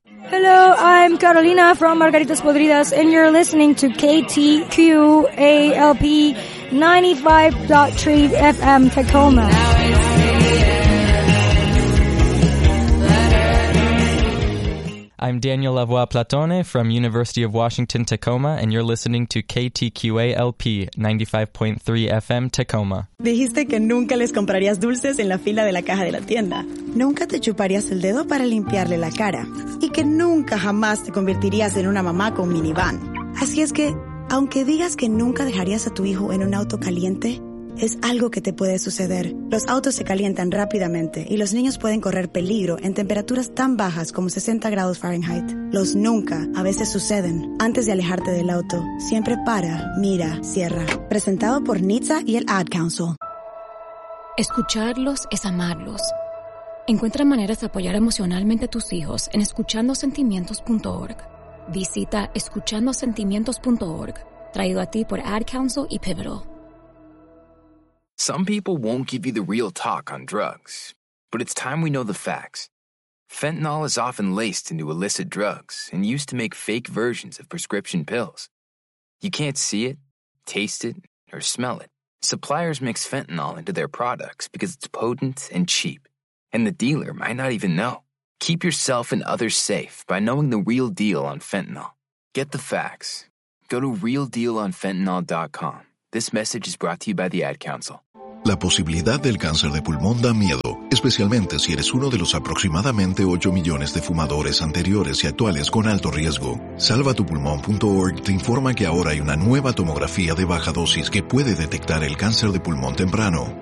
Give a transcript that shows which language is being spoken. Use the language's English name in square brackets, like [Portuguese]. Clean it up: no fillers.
[English] Hello, I'm Carolina from Margaritas Podridas, and you're listening to KTQALP 95.3 FM Tacoma. I'm Daniel Lavoie-Platone from University of Washington, Tacoma, and you're listening to KTQALP 95.3 FM Tacoma. [Spanish] Dijiste que nunca les comprarías dulces en la fila de la caja de la tienda. Nunca te chuparías el dedo para limpiarle la cara. Y que nunca jamás te convertirías en una mamá con minivan. Así es que, aunque digas que nunca dejarías a tu hijo en un auto caliente, es algo que te puede suceder. Los autos se calientan rápidamente y los niños pueden correr peligro en temperaturas tan bajas como 60 grados Fahrenheit. Los nunca a veces suceden. Antes de alejarte del auto, siempre para, mira, cierra. Presentado por NHTSA y el Ad Council. Escucharlos es amarlos. Encuentra maneras de apoyar emocionalmente a tus hijos en escuchandosentimientos.org. Visita escuchandosentimientos.org, traído a ti por Ad Council y Pivotal. [English] Some people won't give you the real talk on drugs, but it's time we know the facts. Fentanyl is often laced into illicit drugs and used to make fake versions of prescription pills. You can't see it, taste it, or smell it. Suppliers mix fentanyl into their products because it's potent and cheap, and the dealer might not even know. Keep yourself and others safe by knowing the real deal on fentanyl. Get the facts. Go to realdealonfentanyl.com. This message is brought to you by the Ad Council. [Spanish] La posibilidad del cáncer de pulmón da miedo, especialmente si eres uno de los aproximadamente 8 millones de fumadores anteriores y actuales con alto riesgo. Salvatupulmón.org te informa que ahora hay una nueva tomografía de baja dosis que puede detectar el cáncer de pulmón temprano.